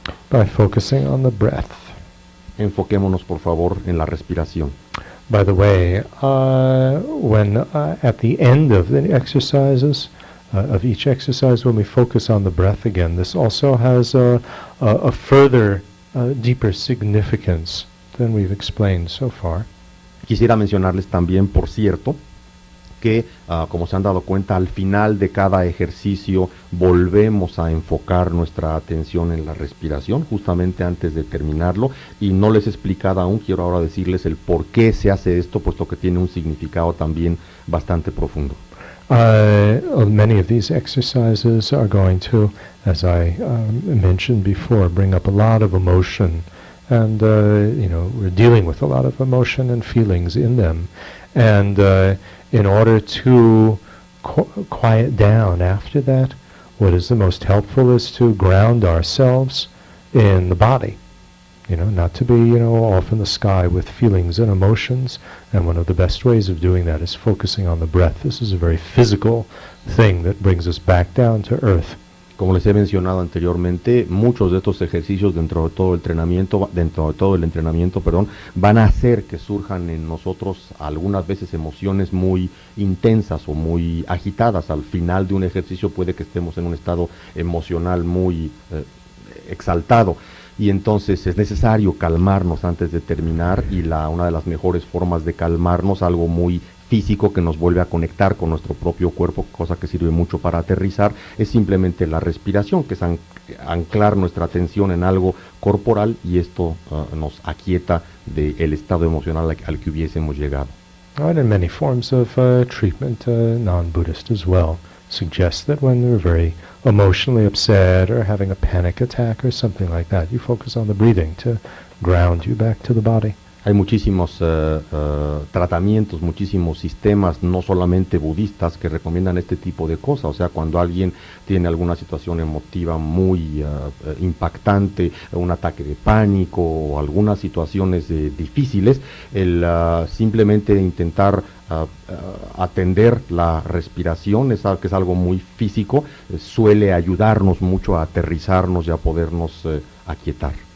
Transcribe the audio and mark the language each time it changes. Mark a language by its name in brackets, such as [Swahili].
[English] By focusing on the breath. [Spanish] Enfoquémonos, por favor, en la respiración. [English] By the way, when at the end of the exercises, of each exercise, when we focus on the breath again, this also has a further, deeper significance than we've explained so far. [Spanish] Quisiera mencionarles también, por cierto, que, como se han dado cuenta, al final de cada ejercicio volvemos a enfocar nuestra atención en la respiración, justamente antes de terminarlo, y no les he explicado aún, quiero ahora decirles el por qué se hace esto, puesto que tiene un significado también bastante profundo. [English] Many of these exercises are going to, as I mentioned before, bring up a lot of emotion, and we're dealing with a lot of emotion and feelings in them, and in order to quiet down after that, what is the most helpful is to ground ourselves in the body. Not to be, off in the sky with feelings and emotions. And one of the best ways of doing that is focusing on the breath. This is a very physical thing that brings us back down to earth. [Spanish] Como les he mencionado anteriormente, muchos de estos ejercicios dentro de todo el entrenamiento, van a hacer que surjan en nosotros algunas veces emociones muy intensas o muy agitadas. Al final de un ejercicio puede que estemos en un estado emocional muy exaltado. Y entonces es necesario calmarnos antes de terminar, y una de las mejores formas de calmarnos, algo muy físico que nos vuelve a conectar con nuestro propio cuerpo, cosa que sirve mucho para aterrizar, es simplemente la respiración, que es anclar nuestra atención en algo corporal, y esto nos aquieta del estado emocional al que hubiésemos llegado. [English] Right, and many forms of treatment, non-Buddhist as well, suggest that when we're very emotionally upset or having a panic attack or something like that, you focus on the breathing to ground you back to the body. [Spanish] Hay muchísimos tratamientos, muchísimos sistemas, no solamente budistas, que recomiendan este tipo de cosas. O sea, cuando alguien tiene alguna situación emotiva muy impactante, un ataque de pánico o algunas situaciones difíciles, el simplemente intentar atender la respiración, que es algo muy físico, suele ayudarnos mucho a aterrizarnos y a podernos aquietar.